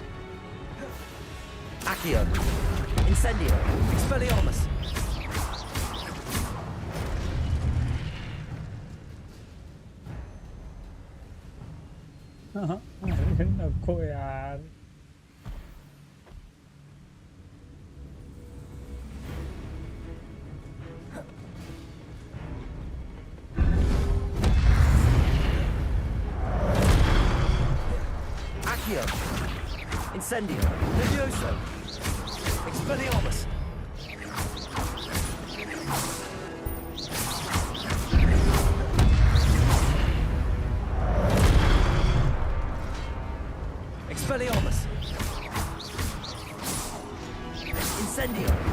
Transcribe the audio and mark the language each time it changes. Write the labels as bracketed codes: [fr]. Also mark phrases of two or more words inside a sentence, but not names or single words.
[la] Accio. Incendio. Expelliarmus. [mr] अरे नको यार. [la] Accio. Incendio. Levioso. Expelliarmus. Expelliarmus. Incendio.